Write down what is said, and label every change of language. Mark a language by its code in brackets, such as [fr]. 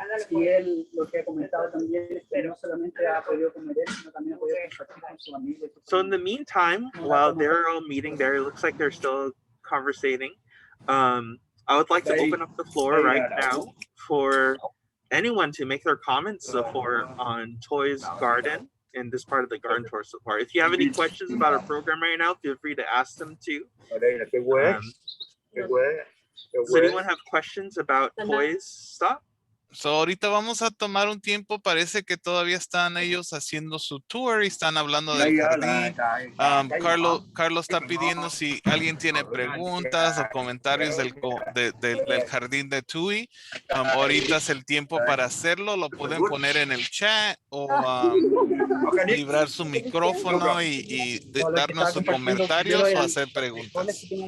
[es] Y él lo que ha comentado también es que no solamente ha podido comer él, sino también ha podido compartir con su familia. [en] So in the meantime, while they're all meeting there, it looks like they're still conversating. I would like to open up the floor right now for anyone to make their comments so far on Toy's garden in this part of the garden tour so far. If you have any questions about our program right now, feel free to ask them too. Does anyone have questions about Toy's stuff? [es] So ahorita vamos a tomar un tiempo, parece que todavía están ellos haciendo su tour y están hablando del jardín. Carlos está pidiendo si alguien tiene preguntas o comentarios del jardín de Tui. Ahorita es el tiempo para hacerlo, lo pueden poner en el chat o librar su micrófono y darnos sus comentarios o hacer preguntas.